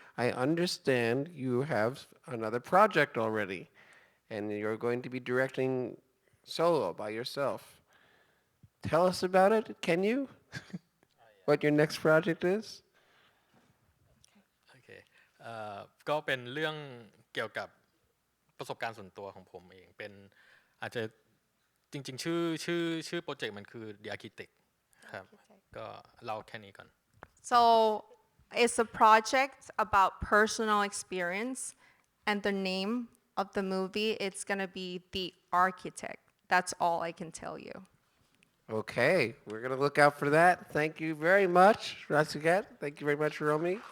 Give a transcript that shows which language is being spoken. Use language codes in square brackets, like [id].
[en] I understand you have another project already, and you're going to be directing solo by yourself. Tell us about it, can you? What your next project is? [th] โอเคก็เป็นเรื่องเกี่ยวกับประสบการณ์ส่วนตัวของผมเองเป็นอาจจะจริงๆชื่อโปรเจกต์มันคือ The Architect ครับก็เล่าแค่นี้ก่อน [en] So it's a project about personal experience, and the name of the movie it's gonna be The Architect. That's all I can tell you. Okay, we're going to look out for that. Thank you very much, Rasiguet. Thank you very much, Romy.